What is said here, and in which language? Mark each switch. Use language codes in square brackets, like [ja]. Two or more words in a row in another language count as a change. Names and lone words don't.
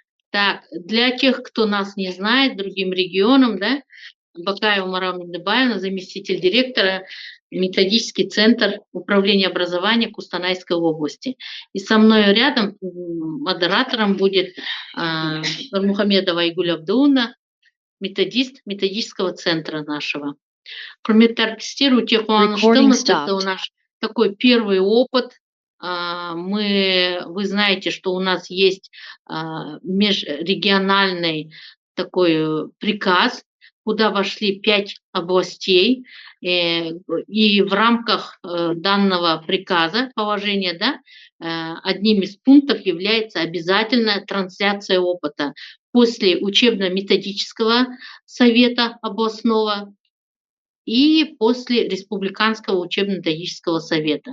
[ru] Так, для тех, кто нас не знает, другим регионам, да, Бакаева Марам Миндыбаевна, заместитель директора, методический центр управления образования Кустанайской области. И со мной рядом модератором будет Нурмухамедова Айгуль Абдулловна, методист методического центра нашего. [kk] Құрметті әріптестер, өте қуаныштымыз. [ru] Это у нас такой первый опыт. Вы знаете, что у нас есть межрегиональный такой приказ, куда вошли 5 областей, и в рамках данного приказа, положения, да, одним из пунктов является обязательная трансляция опыта после учебно-методического совета областного и после Республиканского учебно-методического совета.